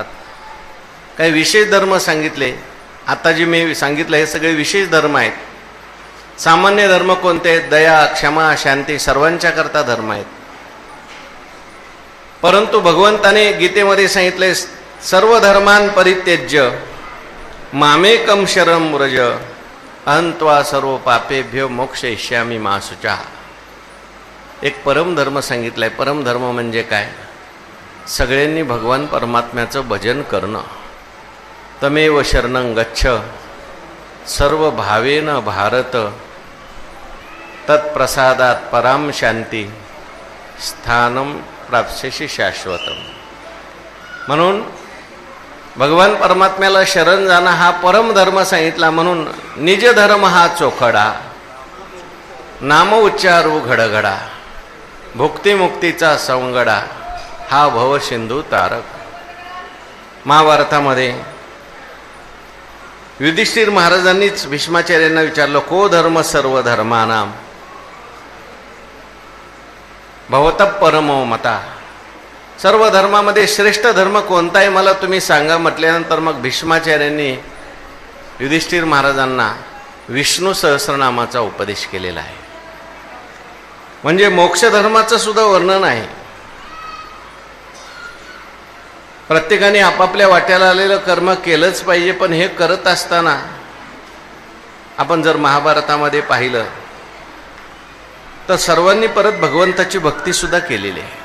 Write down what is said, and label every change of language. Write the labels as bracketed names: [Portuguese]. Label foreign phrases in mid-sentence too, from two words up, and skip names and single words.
[Marathi] काही विशेष धर्म सांगितले. आता जे मी सांगितलं हे सगळे विशेष धर्म आहेत. सामान्य धर्म कोणते आहेत? दया, क्षमा, शांती, सर्वांच्या करता धर्म आहेत. परंतु भगवंताने गीतेमध्ये सांगितले, [Sanskrit] सर्व धर्मान परित्यज्य मामेकम शरणं व्रज अहं त्वा सर्व पापेभ्यो मोक्षयिष्यामि मा शुचः. [Marathi] एक परमधर्म सांगितलाय. परमधर्म म्हणजे काय? सगळ्यांनी भगवान परमात्म्याचं भजन करणं. [Sanskrit] तमेव शरणं गच्छ सर्व भावेन भारत तत्प्रसादात पराम शांती स्थानम प्राप्स्यसि शाश्वतम. [Marathi] म्हणून भगवान परमात्म्याला शरण जाणं हा परमधर्म सांगितला. म्हणून निज धर्म हा चोखडा, नाम उच्चारू घडघडा, भुक्तिमुक्तीचा संगडा हा भवसिंधू तारक. महाभारतामध्ये युधिष्ठिर महाराजांनीच भीष्माचार्यांना विचारलं, [Sanskrit] को धर्म सर्व धर्मानाम भवतः परमो मता. [Marathi] सर्व धर्मामध्ये श्रेष्ठ धर्म कोणता आहे मला तुम्ही सांगा म्हटल्यानंतर मग भीष्माचार्यांनी युधिष्ठिर महाराजांना विष्णू सहस्रनामाचा उपदेश केलेला आहे. म्हणजे मोक्ष धर्माचं सुद्धा वर्णन आहे. प्रत्येकाने आपापल्या वाट्याला आलेलं कर्म केलंच पाहिजे, पण हे करत असताना आपण जर महाभारतामध्ये पाहिलं तर सर्वांनी परत भगवंताची भक्ती सुद्धा केलेली आहे.